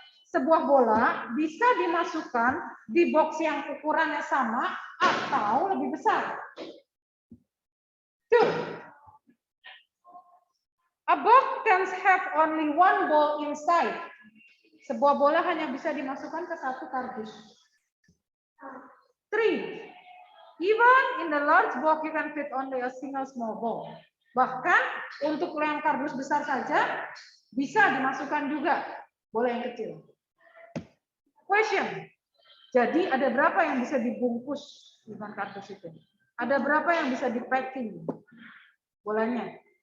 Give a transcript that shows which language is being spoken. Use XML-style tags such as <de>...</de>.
<id>Sebuah bola bisa dimasukkan di box yang ukurannya sama atau lebih besar. 2.</id> <en>A box can have only 1 ball inside.</en> <id>Sebuah bola hanya bisa dimasukkan ke satu kardus. 3.</id> <en>Even in the large box you can fit only a single small ball.</en> <id>Bahkan untuk yang kardus besar saja bisa dimasukkan juga bola yang kecil. Question. Jadi ada berapa yang bisa dibungkus dengan kardus itu? Ada berapa yang bisa di-packing bolanya?</id>